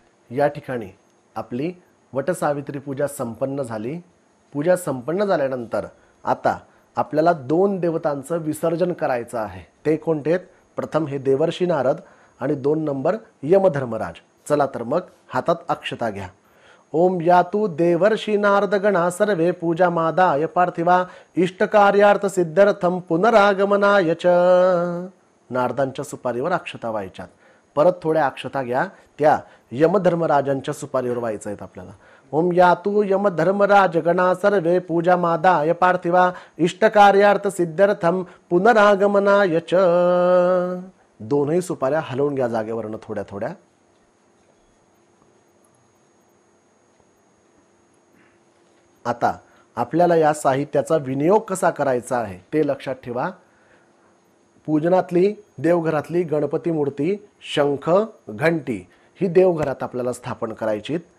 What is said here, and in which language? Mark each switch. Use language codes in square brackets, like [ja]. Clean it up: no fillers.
[mr] या ठिकाणी आपली वटसावित्री पूजा संपन्न झाली। पूजा संपन्न झाल्यानंतर आता आपल्याला 2 देवतांचं विसर्जन करायचं आहे। ते कोणते आहेत? प्रथम हे देवर्षी नारद आणि 2 नंबर यमधर्मराज। चला तर मग हातात अक्षता घ्या। [sa] ओम यातु देवर्षि नारद गणा सर्वे पूजा मादाय पार्थिवा इष्टकार्यार्थ सिद्ध्यर्थम पुनरागमनाय च। [mr] नारदांच्या सुपारीवर अक्षता व्हायच्यात। परत थोड्या अक्षता घ्या, त्या यमधर्मराजांच्या सुपारीवर व्हायचं आहेत आपल्याला। [sa] ओम यातु यमधर्मराज गणा सर्वे पूजा मादाय पार्थिवा इष्टकार्यार्थ सिद्ध्यर्थम पुनरागमनाय च। [mr] दोनही सुपाऱ्या हलवून घ्या जागेवरनं थोड्या थोड्या। आता आपल्याला या साहित्याचा विनियोग कसा करायचा आहे ते लक्षात ठेवा। पूजनातली देवघरातली गणपती मूर्ती, शंख, घंटी ही देवघरात आपल्याला स्थापन करायची।